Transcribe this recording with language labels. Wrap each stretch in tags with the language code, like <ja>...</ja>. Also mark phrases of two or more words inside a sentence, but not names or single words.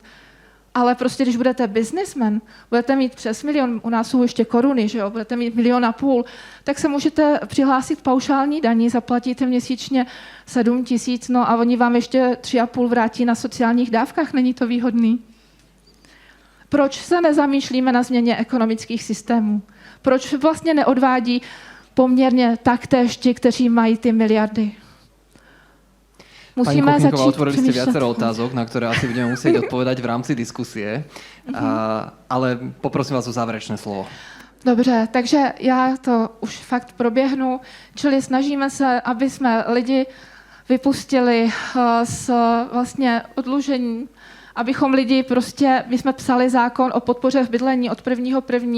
<cs>Ale prostě, když budete businessman, budete mít přes 1 milion, u nás jsou ještě koruny, že jo, budete mít 1,5 milionu, tak se můžete přihlásit k paušální daní, zaplatíte měsíčně 7 000, no a oni vám ještě 3,5 vrátí na sociálních dávkách, není to výhodný? Proč se nezamýšlíme na změně ekonomických systémů? Proč vlastně neodvádí poměrně taktéž ti, kteří mají ty miliardy?</cs> <sk>Pani Kuchinková, otvorili ste viacero otázok, na ktoré asi budeme musieť odpovedať v rámci diskusie, ale poprosím vás o záverečné slovo.</sk> <cs>Dobře, takže já to už fakt proběhnu, čili snažíme se, aby jsme lidi vypustili z vlastně odlužení, abychom lidi prostě, my jsme psali zákon o podpoře v bydlení od 1.1.</cs>